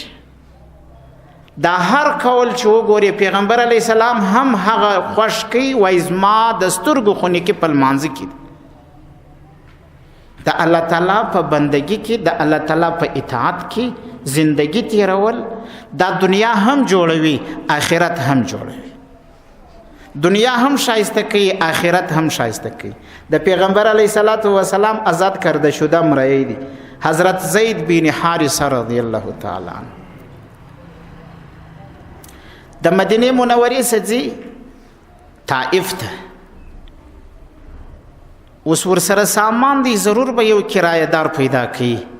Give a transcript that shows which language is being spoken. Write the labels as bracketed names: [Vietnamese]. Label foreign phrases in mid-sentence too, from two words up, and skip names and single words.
[Pashto] دا هر قول چې وګوري پیغمبر [Arabic] علیه السلام [Pashto] هم هغه خوښ کوي وایي زما د سترګو خونې کې په لمانځه کې د الله تعالی په بندگی کې د الله تعالی په اطاعت کې زندگی تیرول دا دنیا هم جوړوي آخرت هم جوړوي. دنیا هم شایسته کوي آخرت هم شایسته کوي. د پیغمبر [Arabic] علیه السلام [Persian] آزاد کرده شده [Pashto] مرئی دی حضرت زید بن حارثه [Arabic] رضی الله تعالی عنه [Pashto] د مدینه منورې څخه طائف ته. اوس ورسره سامان دی ضرور به یو کرایه دار پیدا کړي.